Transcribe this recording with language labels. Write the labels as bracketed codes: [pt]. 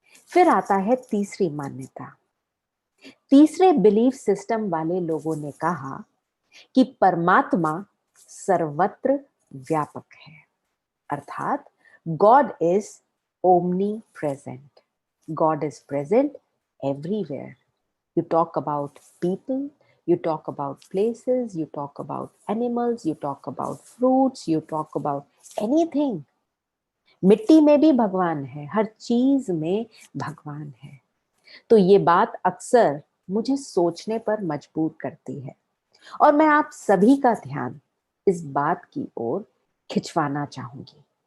[hi] फिर आता है तीसरी मान्यता। तीसरे बिलीफ सिस्टम वाले लोगों ने कहा कि परमात्मा सर्वत्र व्यापक है, अर्थात [en] God is omnipresent. God is present everywhere. You talk about people, you talk about places, you talk about animals, you talk about fruits, you talk about anything. [hi] मिट्टी में भी भगवान है, हर चीज में भगवान है। तो ये बात अक्सर मुझे सोचने पर मजबूर करती है, और मैं आप सभी का ध्यान इस बात की ओर खिंचवाना चाहूंगी।